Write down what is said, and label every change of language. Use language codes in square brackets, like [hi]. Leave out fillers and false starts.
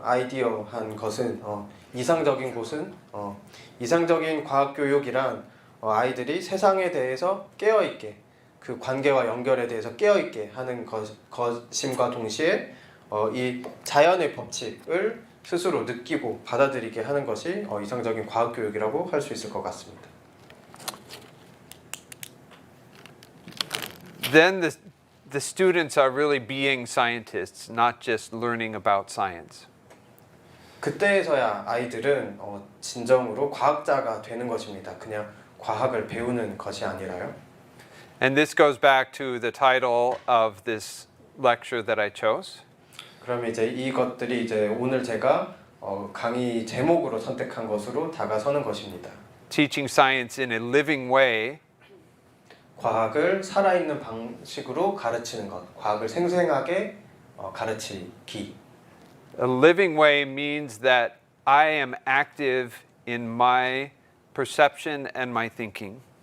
[ko] 아이디어한 것은 이상적인 곳은 이상적인 과학 교육이란 아이들이 세상에 대해서 깨어 있게 그 관계와 연결에 대해서 깨어 있게 하는 것임과 동시에 이 자연의 법칙을 스스로 느끼고 받아들이게 하는 것이 이상적인 과학 교육이라고 할 수 있을 것 같습니다. [en] Then the students are really being scientists, not just learning about science. [ko] 그때에서야 아이들은 진정으로 과학자가 되는 것입니다. 그냥 과학을 배우는 것이 아니라요. [en] And this goes back to the title of this lecture that I chose. [ko] 그럼 이제 이것들이 이제 오늘 제가 강의 제목으로 선택한 것으로 다가서는 것입니다. [en] Teaching science in a living way [ko] 과학을 살아있는 방식으로 가르치는 것, 과학을 생생하게 가르치기. [en] A living way means that I am active in my perception and my thinking.